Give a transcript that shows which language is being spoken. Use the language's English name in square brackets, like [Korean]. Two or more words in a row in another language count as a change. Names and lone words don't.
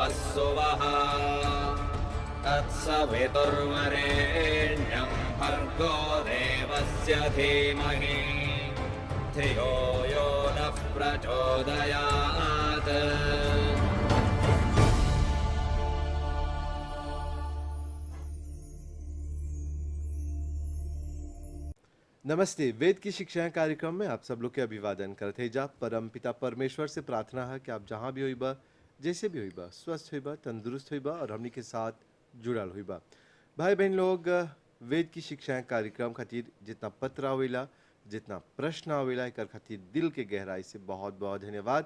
[Sanskrit] सुवः तत्सवितुर्वरेण्यं भर्गो देवस्य धीमहि धियो यो नः प्रचोदयात्। [Bhojpuri] नमस्ते। वेद की शिक्षाएं कार्यक्रम में आप सब लोग के अभिवादन करते जा। परम पिता परमेश्वर से प्रार्थना है कि आप जहाँ भी होइबा, जैसे भी होइबा, स्वस्थ होइबा, तंदुरुस्त होइबा और हमनी के साथ जुड़ल होइबा। भाई बहन लोग, वेद की शिक्षाएं कार्यक्रम खातिर जितना पत्र आवेला, जितना प्रश्न आवेला, एकर खातिर दिल के गहराई से बहुत बहुत धन्यवाद।